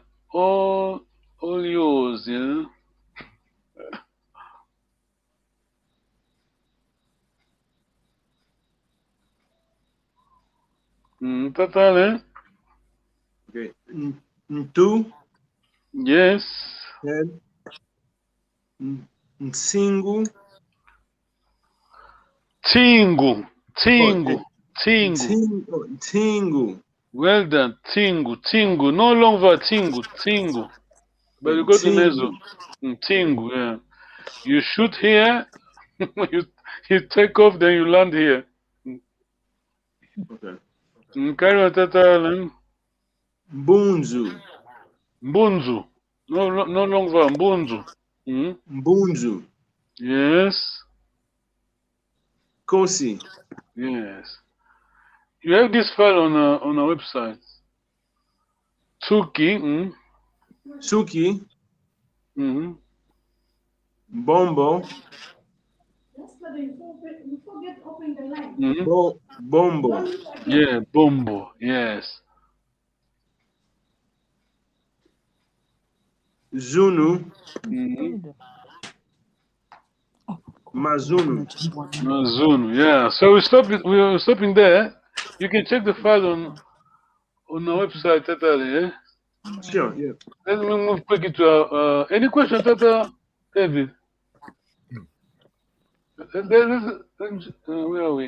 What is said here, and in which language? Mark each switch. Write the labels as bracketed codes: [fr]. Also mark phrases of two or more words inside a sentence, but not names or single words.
[en] All yours, yeah. Tatale. Okay. Ntu, Yes. head. [kg] Nsingu. Tingu. [en] Oh, [kg] Tingu. Tingu. Tingu. [en] Well done. Tingu. Tingu. No longer Tingu. Tingu. But you got the nasal. Tingu, yeah. You shoot here, you take off, then you land here. Okay. Carry on, Tatale. [kg] Mbunzu. [en] Mbunzu. No longer Mbunzu. [kg] Mbunzu. [en] Yes. [kg] Kosi. [en] Yes. You have this file on our website. [kg] Tuki. Suki. Bombo. Bombo. [en] Yeah, Bombo. Yes. [kg] Zunu. Mazunu. Mazunu. [en] Yeah. So we're stopping there. You can check the file on our website, Tatale. Yeah? Sure, yeah. Let me move quickly to any question, Tata David? Where are we?